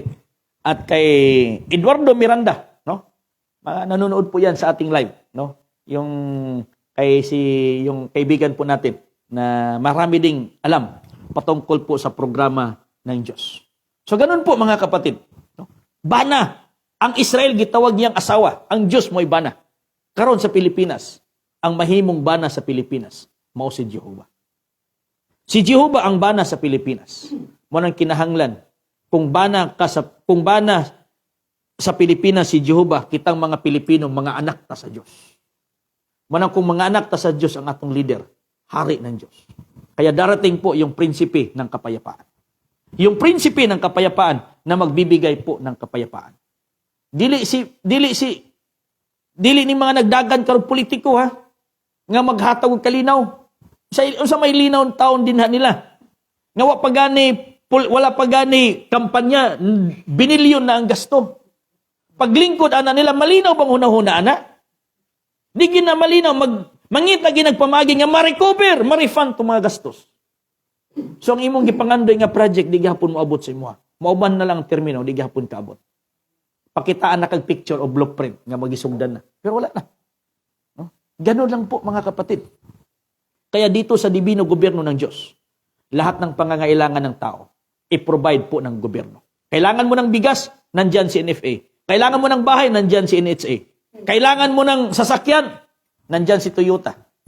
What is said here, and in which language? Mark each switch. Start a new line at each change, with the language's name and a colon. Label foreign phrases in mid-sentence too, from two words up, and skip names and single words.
Filipino: At kay Eduardo Miranda, no? Nanonood po 'yan sa ating live, no? Yung kaibigan po natin na marami ding alam patungkol po sa programa ng Diyos. So ganun po mga kapatid, no?
Cebuano: Bana, ang Israel gitawag niyang asawa, ang Diyos mo'y bana. Karon sa Pilipinas, ang mahimong bana sa Pilipinas, mao si Jehovah. Si Jehovah ang bana sa Pilipinas. Mo nang kinahanglan kung bana sa Pilipinas si Jehovah, kitang mga Pilipino, mga anak ta sa Diyos. Manang kung mga anak ta sa Diyos ang atong leader,
Filipino: hari ng Diyos. Kaya darating po yung prinsipe ng kapayapaan. Yung prinsipe ng kapayapaan na magbibigay po ng kapayapaan.
Cebuano: Dili ni mga nagdagan karong politiko ha, nga maghatag og kalinaw. Sa may linaw taon din nila. Nga wala pa gani kampanya, binilyon na ang gasto. Paglingkod ana nila, malinaw bang hunahuna ana? Di gina malinaw, mangit lagi nagpamagi nga ma-recover, ma-refund
Filipino: itong mga gastos.
Cebuano: So ang imong gipangandoy nga project, di gihapon mo abot sa imo. Mauban na lang ang termino, di gihapon kaabot. Pakitaan na kag picture o blueprint nga magisugdan na. Pero wala na. No?
Filipino: Ganun lang po mga kapatid. Kaya dito sa dibino gobyerno ng Diyos, lahat ng pangangailangan ng tao, i-provide po ng gobyerno. Kailangan mo ng bigas, nandyan si NFA. Kailangan mo ng bahay, nandyan si NHA. Kailangan mo ng sasakyan, nandyan si Toyota.